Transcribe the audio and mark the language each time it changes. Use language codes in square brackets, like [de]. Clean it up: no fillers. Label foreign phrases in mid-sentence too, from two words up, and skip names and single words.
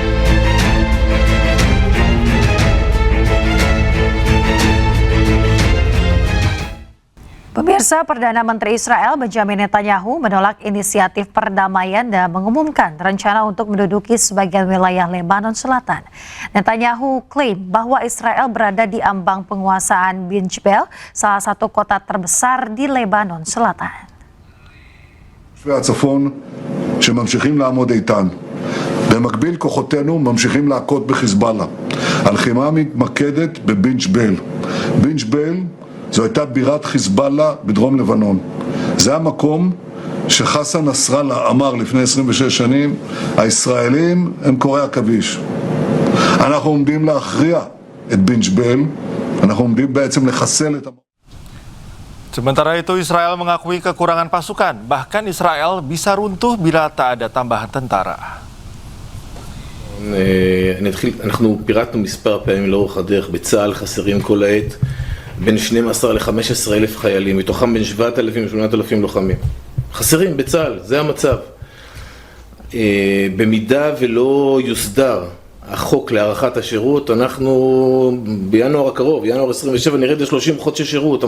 [id] Pemirsa, Perdana Menteri Israel Benjamin Netanyahu menolak inisiatif perdamaian dan mengumumkan rencana untuk menduduki sebagian wilayah Lebanon Selatan. Netanyahu klaim bahwa Israel berada di ambang penguasaan Bin Jbel, salah satu kota terbesar di Lebanon Selatan. [he] והצפון שממשיכים לעמוד איתן. במקביל כוחותינו ממשיכים להכות בחיזבאללה. הלחימה מתמקדת בבין ג'בייל. בין ג'בייל זו הייתה בירת חיזבאללה בדרום לבנון. זה המקום שחסן נסראללה אמר לפני 26 שנים, הישראלים הם קוראי עכביש. אנחנו עומדים להכריע את בין ג'בייל, אנחנו עומדים בעצם לחסל את... [id] Sementara itu Israel mengakui kekurangan pasukan, bahkan Israel bisa runtuh bila tak ada tambahan tentara. [he] אנחנו פירטנו מספר פעמים לאורך הדרך, בצה"ל חסרים כל העת בין 12 ל-15 אלף חיילים, מתוכם בין 7,000 ל-8,000 לוחמים. חסרים בצה"ל, זה המצב. במידה ולא יוסדר החוק להארכת השירות, אנחנו בינואר הקרוב, ינואר 27, נרד ל-30 חודשי שירות.